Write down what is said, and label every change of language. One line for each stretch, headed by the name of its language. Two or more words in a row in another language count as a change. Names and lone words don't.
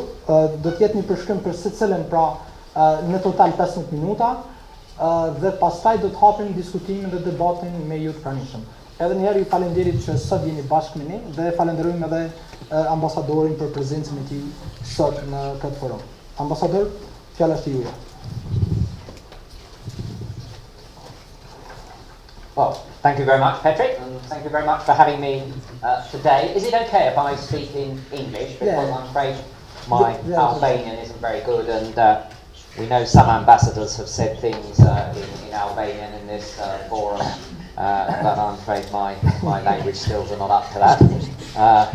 Albanian: Do të jetë një përshkrim për secilën pra në total 15 minuta, dhe pastaj do të hapim diskutimin dhe debatin me ju të pranishëm. Edhe njëherë ju falenderit që sot jeni bashkë me ne dhe falenderojmë edhe ambasadorin për prezencën e tij sot në këtë forum. Ambasador, fjala është juaj.
English: Well, thank you very much, Patrick, and thank you very much for having me today. Is it okay if I speak in English? Because I'm afraid my Albanian isn't very good, and we know some ambassadors have said things in Albanian in this forum, but I'm afraid my language skills are not up to that.